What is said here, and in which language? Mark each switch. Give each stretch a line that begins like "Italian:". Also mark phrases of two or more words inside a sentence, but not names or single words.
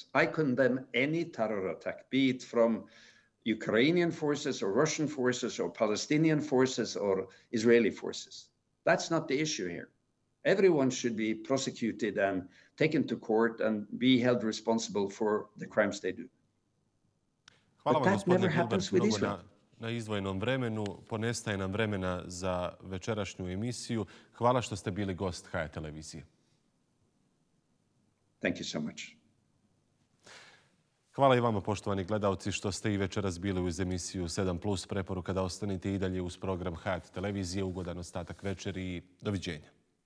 English: I condemn any terror attack, be it from Ukrainian forces or Russian forces or Palestinian forces or Israeli forces. That's not the issue here. Everyone should be prosecuted and taken to court and be held responsible for the crimes they do.
Bosnian: Hvala vam, gospodine Gilbert, mnogo na izdvojenom vremenu. Ponestaje nam vremena za večerašnju emisiju. Hvala što ste bili gost Hayat televizije.
English: Thank you so much.
Bosnian: Hvala i vama, poštovani gledalci, što ste i večeras bili uz emisiju 7+. Preporuka da ostanete i dalje uz program Hayat televizije. Ugodan ostatak večeri i doviđenja.